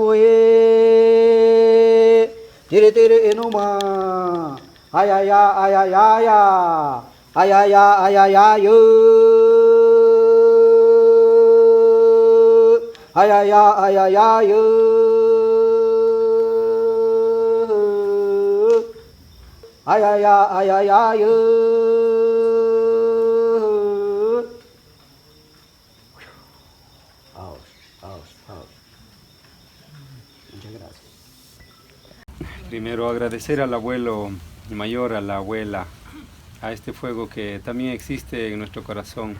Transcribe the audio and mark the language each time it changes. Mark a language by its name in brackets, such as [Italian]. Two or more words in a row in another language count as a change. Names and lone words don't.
[Spanish] sakue, tire enuma, ayaya, ayaya, ayaya, ayaya, ayaya, ayaya, ayaya, ayaya. Primero agradecer al abuelo mayor, a la abuela, a este fuego que también existe en nuestro corazón.